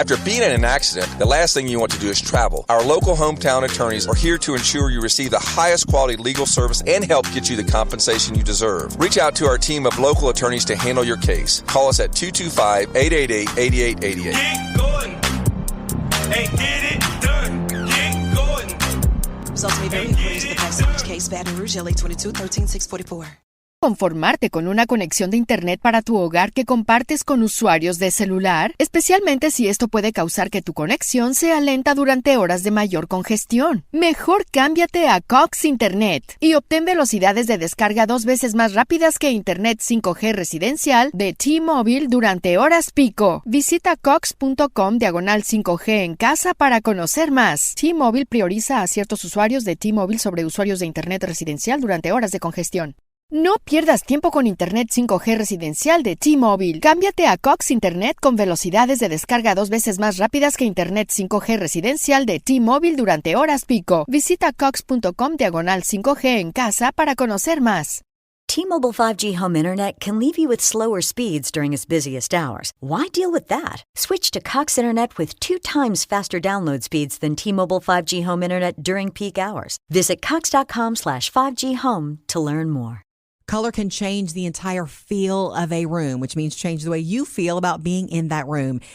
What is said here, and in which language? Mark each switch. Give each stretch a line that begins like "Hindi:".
English: After being in an accident, the last thing you want to do is travel. Our local hometown attorneys are here to ensure you receive the highest quality legal service and help get you the compensation you deserve. Reach out to our team of local attorneys to handle your case. Call us at 225-888-8888. Get going. Hey, get it done. Get going. Results may vary according to the facts of each case. Baton Rouge, LA 22, 13-644.
Spanish: Conformarte con una conexión de Internet para tu hogar que compartes con usuarios de celular, especialmente si esto puede causar que tu conexión sea lenta durante horas de mayor congestión. Mejor cámbiate a Cox Internet y obtén velocidades de descarga 2 veces más rápidas que Internet 5G residencial de T-Mobile durante horas pico. Visita cox.com/5G en casa para conocer más. T-Mobile prioriza a ciertos usuarios de T-Mobile sobre usuarios de Internet residencial durante horas de congestión. No pierdas tiempo con Internet 5G residencial de T-Mobile. Cámbiate a Cox Internet con velocidades de descarga 2 veces más rápidas que Internet 5G residencial de T-Mobile durante horas pico. Visita cox.com/5G en casa para conocer más.
English: T-Mobile 5G home internet can leave you with slower speeds during its busiest hours. Why deal with that? Switch to Cox Internet with 2 times faster download speeds than T-Mobile 5G home internet during peak hours. Visit cox.com/5G home to learn more. Color can change the entire feel of a room, which means change the way you feel about being in that room.